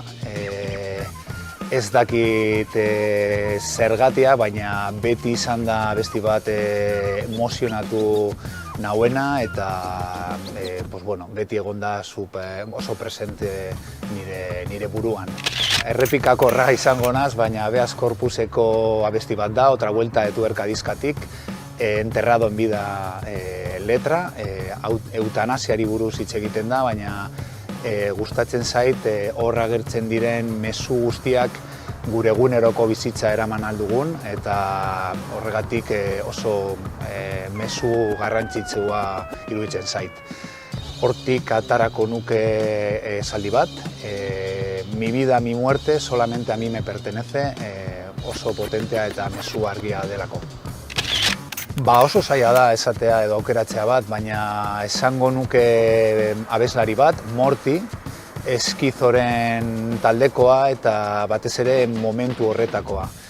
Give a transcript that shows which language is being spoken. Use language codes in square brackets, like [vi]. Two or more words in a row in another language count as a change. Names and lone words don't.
[eu] Ez dakit zergatia, baina beti izan da abesti bat emozionatu nauena, eta beti egon da oso presente nire buruan. Errepikakorra izango naz, baina Habeas Corpuseko abesti bat da, Otra Vuelta de Tuerka diskatik, Enterrado en Vida letra, eutanasiari buruz hitz egiten da, baina gustatzen zait hor agertzen diren mezu guztiak gure eguneroko bizitza eraman aldugun, eta horregatik oso mezu garrantzitsua iruditzen zait. Hortik atarako nuke esaldi bat, [es] mi vida, mi muerte, solamente a mí me pertenece, [eu] oso potentea eta mezu argia delako. Oso zaila da esatea edo aukeratzea bat, baina esango nuke abeslari bat, Morti, Eskizoren taldekoa eta batez ere momentu horretakoa.